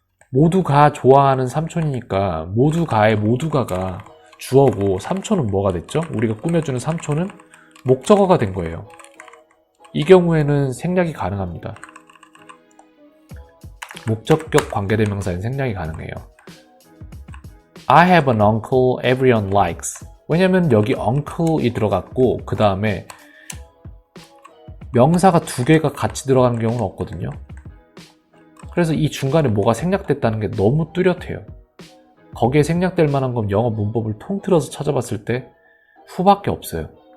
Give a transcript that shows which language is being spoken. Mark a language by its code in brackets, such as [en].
[ko] 모두가 좋아하는 삼촌이니까 모두가의 모두가가 주어고 삼촌은 뭐가 됐죠? 우리가 꾸며주는 삼촌은 목적어가 된 거예요. 이 경우에는 생략이 가능합니다. 목적격 관계대명사엔 생략이 가능해요. [en] I have an uncle everyone likes. [ko] 왜냐면 여기 uncle이 들어갔고 그 다음에 명사가 두 개가 같이 들어가는 경우는 없거든요. 그래서 이 중간에 뭐가 생략됐다는 게 너무 뚜렷해요. 거기에 생략될 만한 건 영어 문법을 통틀어서 찾아봤을 때 후밖에 없어요.